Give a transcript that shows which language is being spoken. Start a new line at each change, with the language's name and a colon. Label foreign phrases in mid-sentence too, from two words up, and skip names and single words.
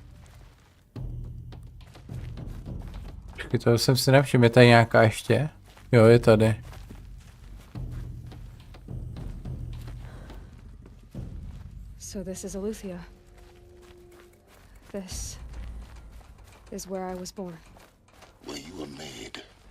Czech: Počkej, toho jsem si nevšiml, je tady nějaká ještě? Jo, je tady.
English: So this is Eleuthia. This is where I was born. Where you were made.